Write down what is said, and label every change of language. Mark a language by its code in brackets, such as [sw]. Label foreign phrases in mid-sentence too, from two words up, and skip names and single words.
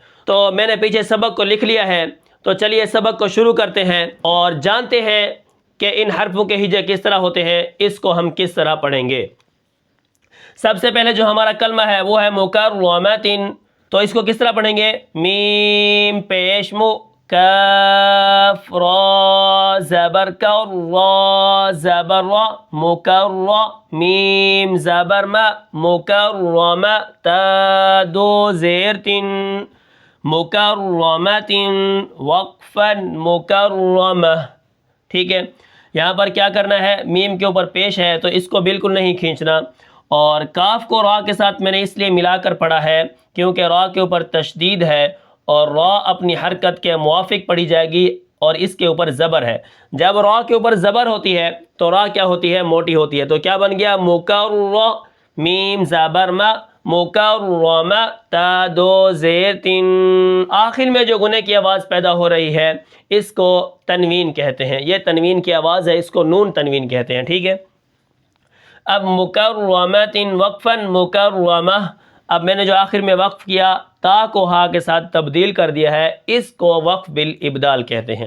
[ur] تو میں نے پیچھے سبق کو لکھ لیا ہے، تو چلیے سبق کو شروع کرتے ہیں اور جانتے ہیں کہ ان حرفوں کے ہجے کس طرح ہوتے ہیں، اس کو ہم کس طرح پڑھیں گے۔ سب سے پہلے جو ہمارا کلمہ ہے وہ ہے مکرمۃ، تو اس کو کس طرح پڑھیں گے؟ میم پیش مو، کاف را زبر کر، را زبر را، مکرر، میم زبر ما، مکرمہ، تا دو زیر تن، مکرمۃ، وقفا مکرمہ۔ ٹھیک ہے، یہاں پر کیا کرنا ہے، میم کے اوپر پیش ہے تو اس کو بالکل نہیں کھینچنا، اور کاف کو را کے ساتھ میں نے اس لیے ملا کر پڑھا ہے کیونکہ را کے اوپر تشدید ہے اور را اپنی حرکت کے موافق پڑھی جائے گی اور اس کے اوپر زبر ہے۔ جب را کے اوپر زبر ہوتی ہے تو را کیا ہوتی ہے؟ موٹی ہوتی ہے۔ تو کیا بن گیا؟ مکرر، میم زبر ما، مکرمہ، تا دو زیر تن۔ آخر میں جو غنّے کی آواز پیدا ہو رہی ہے اس کو تنوین کہتے ہیں، یہ تنوین کی آواز ہے، اس کو نون تنوین کہتے ہیں۔ ٹھیک ہے، اب مکرمۃ وقفا مکرمہ، اب میں نے جو آخر میں وقف کیا تا کو ہا کے ساتھ تبدیل کر دیا ہے، اس کو [ar] وقف بالابدال [ur] کہتے ہیں۔